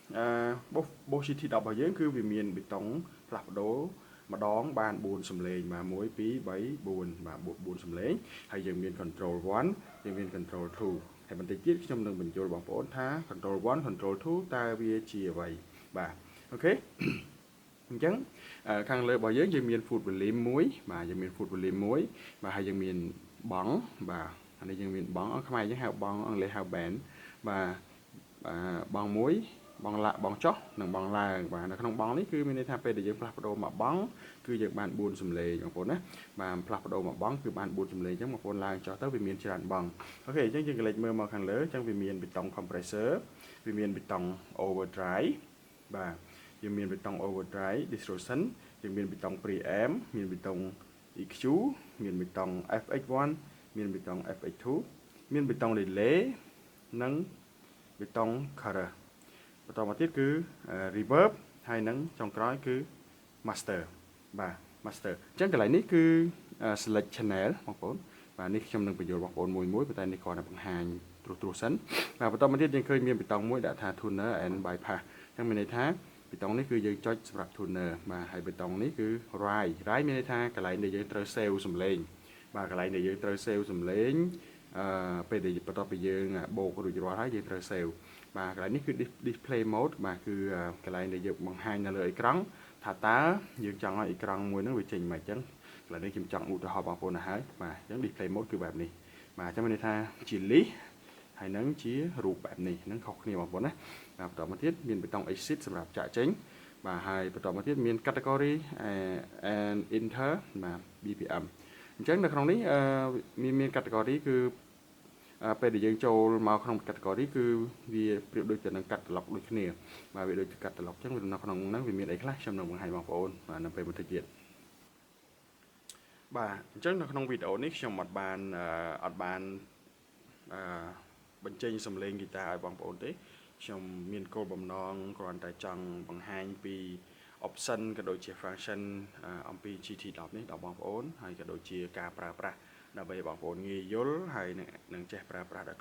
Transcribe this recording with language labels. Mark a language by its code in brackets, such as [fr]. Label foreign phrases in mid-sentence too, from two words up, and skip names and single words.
[km] Boss GT10 របស់យើងគឺវាមានបេតុងផ្លាស់ប្ដូរម្ដងបាន4សំឡេងបាទ1 2 3 4បាទ4សំឡេ ងហើយយើងមាន control 1យើងមាន control 2ហើយបន្តិចទៀតខ្ញុំនឹងបញ្យល់បងប្អូនថា control 1 control 2តើវាជាអ្វីបាទអូខេអញ្ចឹងខាងលើរបស់យើងមាន [en] foot volume [km] មួយបាទយើងមាន [en] foot volume [km] មួយបាទហើយយើងមានបង់បាទអានេះយើងមានបង់ខ្មែរយើងហៅបង់អង់គ្លេសហៅ band បាទបង់មួយបង់ចុះនិងបង់ឡើងបាទនៅក្នុងប ង់នេះគឺមានន័យថាពេលដែលយើងផ្លាស់ប្ដូរមកបង់គឺយើងបាន4សំឡេងបងប្អូនណាបាទផ្លាស់ប្ដូរមកបង់គឺបាន4សំឡេងអញ្ចឹងបងប្អូនឡើងចុះទៅវាមានច្រើនបង់អូខេអញ្ចឹងយើងកលេចមើលមកខាងលើអញ្ចឹងវាមានបេតុង compressor វាមានបេតុង overdrive បាទយើងមានបេតុង [en] overdrive distortion [km] យើងមានបេតុង preamp មានបេតុង EQ មានបេតុង FX1 មានបេតុង FX2 មានបេតុង delay និងបេតុង color បន្តមកទៀតគឺ reverb ហើយនិងចុងក្រោយគឺ master បាទ master អញ្ចឹងកន្លែងនេះគឺ [en] select channel [km] បងប្អូនបាទនេះខ្ញុំនឹងបញ្យល់បងប្អូនមួយប៉ុន្តែនេះគ្រាន់តែបង្ហាញត្រួសសិនបាទបន្តមកទៀតយើងឃើញមានបេតុងមួយដាក់ថា [en] tuner and bypass [km] អញ្ចឹងមានន័យថាបេតុង នេះគឺយើងចុចសម្រាប់ tuner បាទហើយបេតុងនេះគឺ rise មានន័យថាកន្លែងដែលយើងត្រូវ save សំឡេងបាទកន្លែងដែលយើងត្រូវ save សំឡេង ពេលដែលបន្ទាប់ពីយើងបូករួចរាល់ហើយយើងត្រូវ save បាទកន្លែងនេះគឺ [en] display mode [km] បាទគឺកន្លែងដែលយើងបង្ហាញនៅលើអេក្រង់ថាតើយើងចង់ឲ្យអេក្រង់មួយហ្នឹងវាចេញមកអញ្ចឹងកន្លែងនេះខ្ញុំចង់ឧទាហរណ៍បងប្អូនទៅហើយបាទអញ្ចឹង [en] display mode [km] គឺបែបនេះបាទអញ្ចឹងមានន័យថាជា list ហើយនឹងជារូបបែបនេះហ្នឹងខុសគ្នាបងប្អូនណាបាទបន្តមកទៀតមានបេតុង exit សម្រាប់ចាក់ចេញបាទហើយបន្តមកទៀតមាន category [en] and enter [km] បាទ BPM អញ្ចឹងនៅក្នុងនេះមាន category គឺពេលដែលយើងចូលមកក្នុង category គឺវាប្រៀបដូចទៅនឹងកាត់ log ដូចគ្នាបាទវាដូចកាត់ log អញ្ចឹងនៅក្នុងហ្នឹងវាមានអីខ្លះខ្ញុំនឹងបង្ហាញបងប្អូនបាទនៅពេលបន្តិចទៀត បាទអញ្ចឹងនៅក្នុងវីដេអូនេះខ្ញុំអត់បានបញ្ចេញសំឡេងហ្គីតាឲ្យបងប្អូនទេខ្ញុំមានគោលបំណងគ្រាន់តែចង់បង្ហាញពី option ក៏ដូចជា function អំពី GT10 នេះដល់បងប្អូនហើយក៏ដូចជាការប្រើប្រាស់ដើម្បីបងប្អូនងាយយល់ហើយនឹងចេះប្រើប្រាស់ដោយ